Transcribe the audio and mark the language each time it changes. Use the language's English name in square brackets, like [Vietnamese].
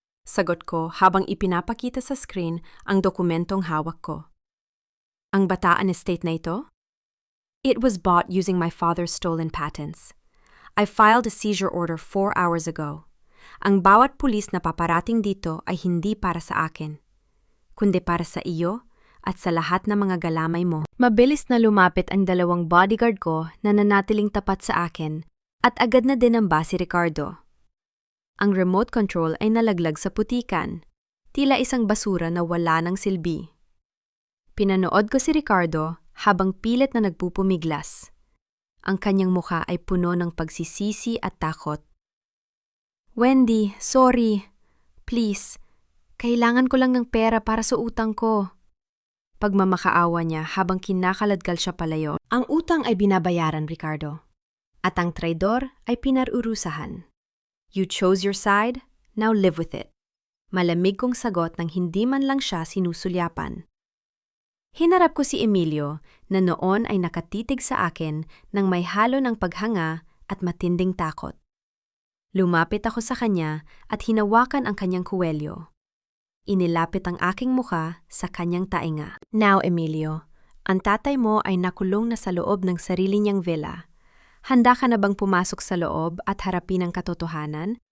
[Filipino] Sagot ko habang ipinapakita sa screen ang dokumentong hawak ko. Ang Bataan Estate na ito? [English] It was bought using my father's stolen patents. I filed a seizure order 4 hours ago. [Filipino] Ang bawat pulis na paparating dito ay hindi para sa akin, kundi para sa iyo at sa lahat ng mga galamay mo. Mabilis na lumapit ang 2 bodyguard ko na nanatiling tapat sa akin at agad na dinamba si Ricardo. Ang remote control ay nalaglag sa putikan, tila isang basura na wala ng silbi. Pinanood ko si Ricardo habang pilit na nagpupumiglas. Ang kanyang mukha ay puno ng pagsisisi at takot. Wendy, [English] sorry. Please, [Filipino] kailangan ko lang ng pera para sa utang ko. Pagmamakaawa niya habang kinakaladkal siya palayo. Ang utang ay binabayaran, Ricardo. At ang traidor ay pinarurusahan. [English] You chose your side, now live with it. [Filipino] Malamig kong sagot nang hindi man lang siya sinusulyapan. Hinarap ko si Emilio na noon ay nakatitig sa akin nang may halo ng paghanga at matinding takot. Lumapit ako sa kanya at hinawakan ang kanyang kuwelyo. Inilapit ang aking mukha sa kanyang tainga. Now, Emilio, ang tatay mo ay nakulong na sa loob ng sarili niyang villa. Handa ka na bang pumasok sa loob at harapin ang katotohanan